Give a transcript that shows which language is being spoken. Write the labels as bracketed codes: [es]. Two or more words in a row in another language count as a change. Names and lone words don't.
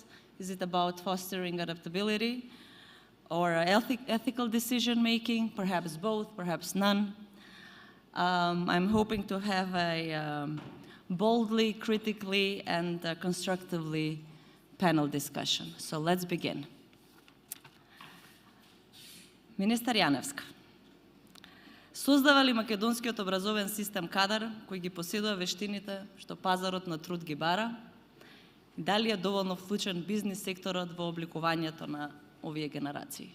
[en] Is it about fostering adaptability or ethical decision-making? Perhaps both, perhaps none. I'm hoping to have a boldly, critically, and constructively panel discussion. So let's begin. [mk] Министар Јаневска, создава ли македонскиот образовен систем кадар кој ги поседува вештините што пазарот на труд ги бара? Дали е доволно вклучен бизнис секторот во обликувањето на овие генерации?